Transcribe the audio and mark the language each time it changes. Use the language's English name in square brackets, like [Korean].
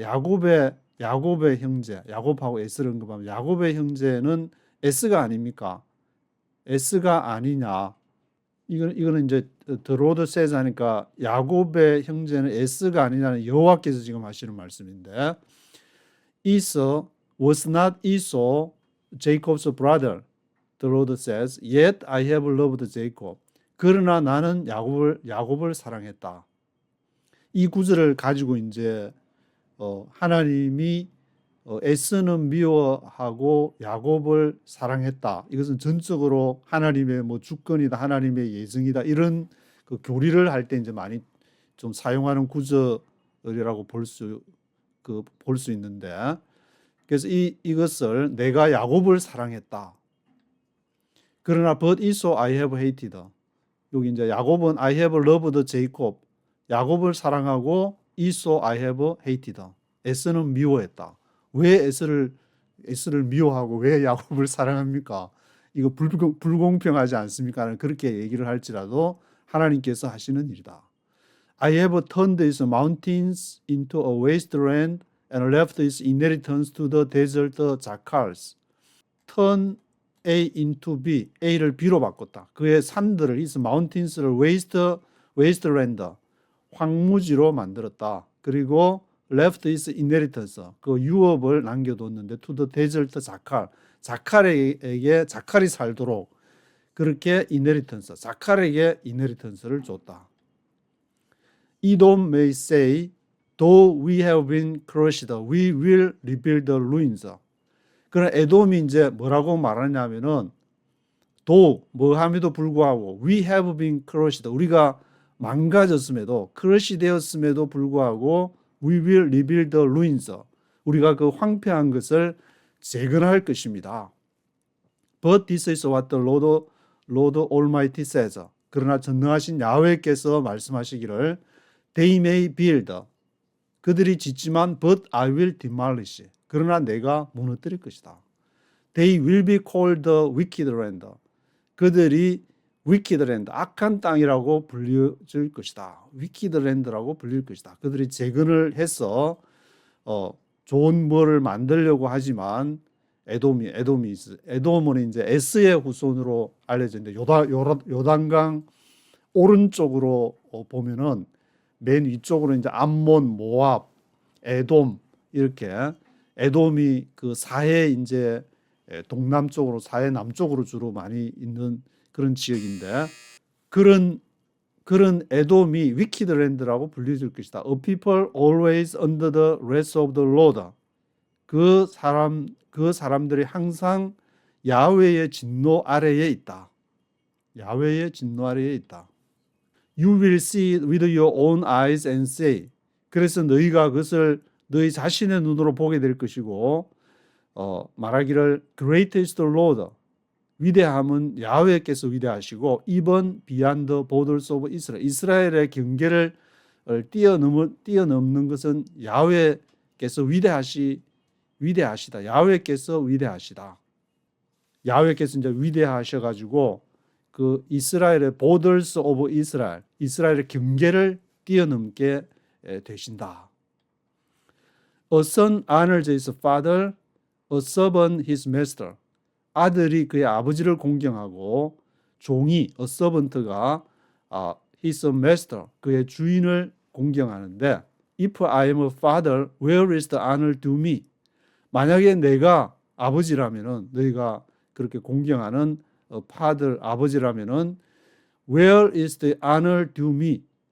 [Korean] 야곱의 형제, 야곱하고 에스를 언급하면 야곱의 형제는 에스가 아닙니까? 에스가 아니냐? 이거는 이제 [English] The Lord says [Korean] 하니까 야곱의 형제는 에스가 아니냐는 여호와께서 지금 하시는 말씀인데, [English] Esau was not Esau Jacob's brother. The Lord says, yet I have loved Jacob. [Korean] 그러나 나는 야곱을 사랑했다. 이 구절을 가지고 이제 하나님이 에스는 미워하고 야곱을 사랑했다. 이것은 전적으로 하나님의 주권이다, 하나님의 예정이다, 이런 그 교리를 할 때 이제 많이 좀 사용하는 구절이라고 볼 수 있는데, 그래서 이것을 내가 야곱을 사랑했다. 그러나 [English] but Esau I have hated. [Korean] 여기 이제 야곱은 [English] I have loved Jacob. [Korean] 야곱을 사랑하고 [English] Esau I have hated. [Korean] 에스는 미워했다. 왜 에스를 미워하고 왜 야곱을 사랑합니까? 이거 불공평하지 않습니까? 그렇게 얘기를 할지라도 하나님께서 하시는 일이다. [English] I have turned these mountains into a wasteland and left its inheritance to the desert jackals. Turn A into B, [Korean] A를 B로 바꿨다. 그의 산들을, his mountains를 wasteland, 황무지로 만들었다. 그리고 [English] left his inheritance, [Korean] 그 유업을 남겨뒀는데 [English] to the desert jackal, [Korean] 자칼이 살도록 그렇게 inheritance, 자칼에게 inheritance를 줬다. [English] Edom may say, though we have been crushed, we will rebuild the ruins. [Korean] 그러나 에돔이 이제 뭐라고 말하냐면은 뭐함에도 불구하고 [English] we have been crushed, [Korean] 우리가 망가졌음에도 크러시 되었음에도 불구하고 [English] we will rebuild the ruins, [Korean] 우리가 그 황폐한 것을 재건할 것입니다. [English] But this is what the Lord Almighty says. [Korean] 그러나 전능하신 야훼께서 말씀하시기를 [English] they may build, [Korean] 그들이 짓지만 [English] but I will demolish, [Korean] 그러나 내가 무너뜨릴 것이다. [English] They will be called the wicked land, [Korean] 그들이 wicked land, 악한 땅이라고 불려질 것이다. wicked land라고 불릴 것이다. 그들이 재건을 해서 좋은 뭐를 만들려고 하지만 에돔은 이제 에스의 후손으로 알려져 있는데 요단강 오른쪽으로 보면은 맨 위쪽으로 이제 암몬, 모압, 에돔, 이렇게 에돔이 그 사해 이제 동남쪽으로, 사해 남쪽으로 주로 많이 있는 그런 지역인데, 그런 에돔이 wicked land라고 불려질 것이다. [English] A people always under the wrath of the Lord. [Korean] 그 사람들이 항상 야훼의 진노 아래에 있다. 야훼의 진노 아래에 있다. [English] You will see it with your own eyes and say. [Korean] 그래서 너희가 그것을 너희 자신의 눈으로 보게 될 것이고, 말하기를 [English] Great is the Lord. [Korean] 위대함은 야훼께서 위대하시고, [English] even beyond the borders of Israel. [Korean] 이스라엘의 경계를 뛰어넘는 것은 야훼께서 위대하시다. 야훼께서 위대하시다. 야훼께서 이제 위대하셔가지고 그 이스라엘의 borders of Israel, 이스라엘의 경계를 뛰어넘게 되신다. [English] A son honors his father, a servant his master. [Korean] 아들이 그의 아버지를 공경하고 종이 a servant가 his master, 그의 주인을 공경하는데, [English] if I am a father, where is the honor due me? [Korean] 만약에 내가 아버지라면은, 너희가 그렇게 공경하는 father, 아버지라면은 [English] Where is the honor due me?